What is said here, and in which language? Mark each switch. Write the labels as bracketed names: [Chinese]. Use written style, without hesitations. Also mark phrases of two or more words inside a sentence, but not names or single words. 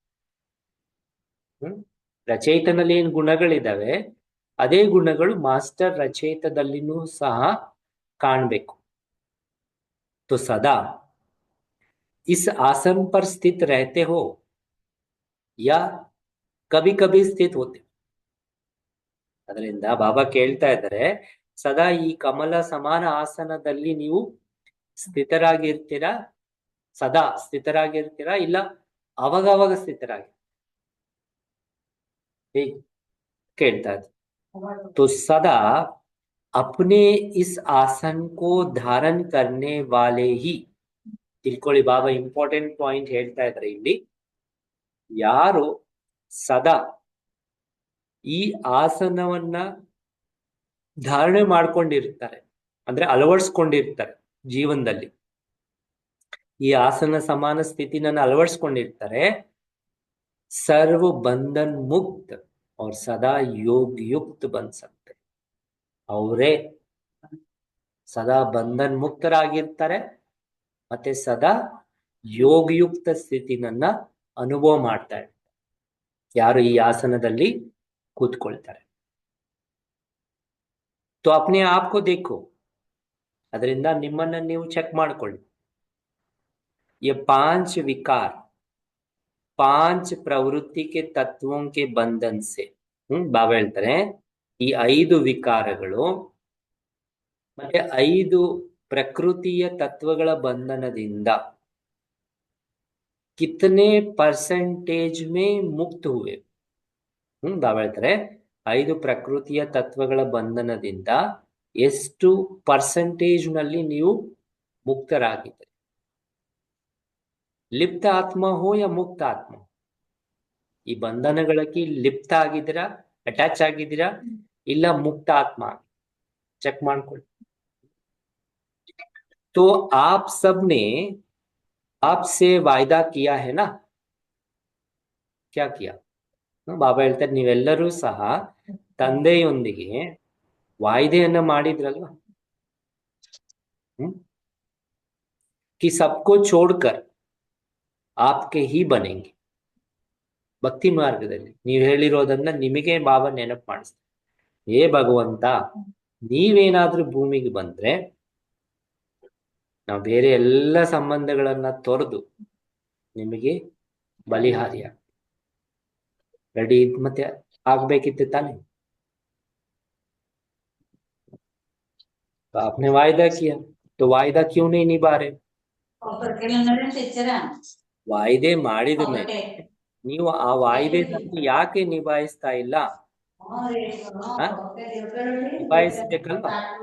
[Kannada] ರಚಯಿತನಲ್ಲಿ ಏನ್ ಗುಣಗಳಿದಾವೆ ಅದೇ ಗುಣಗಳು ಮಾಸ್ಟರ್ ರಚಯಿತದಲ್ಲಿನೂ ಸಹ ಕಾಣಬೇಕು. [Hindi] तो सदा इस आसन पर स्थित रहते हो या कभी कभी स्थित होते. [Kannada] ಅದರಿಂದ ಬಾಬಾ ಕೇಳ್ತಾ ಇದ್ದಾರೆ ಸದಾ ಈ ಕಮಲ ಸಮಾನ ಆಸನದಲ್ಲಿ ನೀವು ಸ್ಥಿತರಾಗಿರ್ತೀರಾ, ಸದಾ ಸ್ಥಿತರಾಗಿರ್ತೀರಾ ಇಲ್ಲ ಅವಾಗ ಸ್ಥಿತರಾಗಿ ಕೇಳ್ತಾ ಇದ್ದಾರೆ. [Hindi] तो सदा अपने इस आसन को धारण करने वाले ही, [Kannada] ತಿಳ್ಕೊಳ್ಳಿ ಬಾಬಾ ಇಂಪಾರ್ಟೆಂಟ್ ಪಾಯಿಂಟ್ ಹೇಳ್ತಾ ಇದ್ದಾರೆ ಇಲ್ಲಿ, ಯಾರು ಸದಾ ಈ ಆಸನವನ್ನ ಧಾರಣೆ ಮಾಡ್ಕೊಂಡಿರ್ತಾರೆ ಅಂದ್ರೆ ಅಳವಡಿಸ್ಕೊಂಡಿರ್ತಾರೆ ಜೀವನದಲ್ಲಿ, ಈ ಆಸನ ಸಮಾನ ಸ್ಥಿತಿನ ಅಳವಡಿಸ್ಕೊಂಡಿರ್ತಾರೆ, [Hindi] सर्व बंधन मुक्त और सदा योग युक्त बन सकते. [Kannada] ಅವರೇ ಸದಾ ಬಂಧನ್ ಮುಕ್ತರಾಗಿರ್ತಾರೆ ಮತ್ತೆ ಸದಾ ಯೋಗಯುಕ್ತ ಸ್ಥಿತಿನನ್ನ ಅನುಭವ ಮಾಡ್ತಾ ಇರ್ತಾರೆ ಯಾರು ಈ ಆಸನದಲ್ಲಿ ಕೂತ್ಕೊಳ್ತಾರೆ. [Hindi] तो अपने आप को देखो, [Kannada] ಅದರಿಂದ ನಿಮ್ಮನ್ನ ನೀವು ಚೆಕ್ ಮಾಡ್ಕೊಳ್ಳಿ. [Hindi] ये 5 विकार 5 प्रवृत्ति के तत्वों के बंधन से, [Kannada] ಬಾಬಾ ಹೇಳ್ತಾರೆ ಈ 5 ವಿಕಾರಗಳು ಮತ್ತೆ 5 ಪ್ರಕೃತಿಯ ತತ್ವಗಳ ಬಂಧನದಿಂದ [Hindi] कितने परसेंटेज में मुक्त हुए. [Kannada] ಬಾಬಾ ಹೇಳ್ತಾರೆ 5 ಪ್ರಕೃತಿಯ ತತ್ವಗಳ ಬಂಧನದಿಂದ ಎಷ್ಟು ಪರ್ಸೆಂಟೇಜ್ ನಲ್ಲಿ ನೀವು ಮುಕ್ತರಾಗಿದ್ದೀರಿ. [Hindi] लिप्त आत्मा हो या मुक्त आत्मा, [Kannada] ಈ ಬಂಧನಗಳಿಗೆ ಲಿಪ್ತ ಆಗಿದ್ದೀರಾ, ಅಟ್ಯಾಚ್ ಆಗಿದ್ದೀರಾ ಇಲ್ಲ ಮುಕ್ತ ಆತ್ಮ, ಚೆಕ್ ಮಾಡ್ಕೊಳ್ಳಿ. [Hindi] तो आप सबने आपसे वायदा किया है ना, क्या किया. [Kannada] ಬಾಬಾ ಹೇಳ್ತಾರೆ ನೀವೆಲ್ಲರೂ ಸಹ ತಂದೆಯೊಂದಿಗೆ ವಾಯ್ದೆಯನ್ನ ಮಾಡಿದ್ರಲ್ವಾ, [Hindi] कि सबको छोड़कर आपके ही बनेंगे. [Kannada] ಭಕ್ತಿ ಮಾರ್ಗದಲ್ಲಿ ನೀವು ಹೇಳಿರೋದನ್ನ ನಿಮಗೆ ಬಾಬಾ ನೆನಪು ಮಾಡಿಸ್ತಾರೆ. ಏ ಭಗವಂತ, ನೀವೇನಾದ್ರೂ ಭೂಮಿಗೆ ಬಂದ್ರೆ ನಾವು ಬೇರೆ ಎಲ್ಲ ಸಂಬಂಧಗಳನ್ನ ತೊರೆದು ನಿಮಗೆ ಬಲಿಹಾರಿಯ ರೆಡಿ ಮತ್ತೆ ಆಗ್ಬೇಕಿತ್ತು ತಾನೆ. [Hindi] आपने वायदा किया तो वायदा क्यों नहीं निभा रहे. [Kannada] ವಾಯ್ದೆ ಮಾಡಿದ ಮೇಲೆ ನೀವು ಆ ವಾಯ್ದೆಯನ್ನು ಯಾಕೆ ನಿಭಾಯಿಸ್ತಾ ಇಲ್ಲ, ನಿಭಾಯಿಸ್ಬೇಕಲ್ವಾ.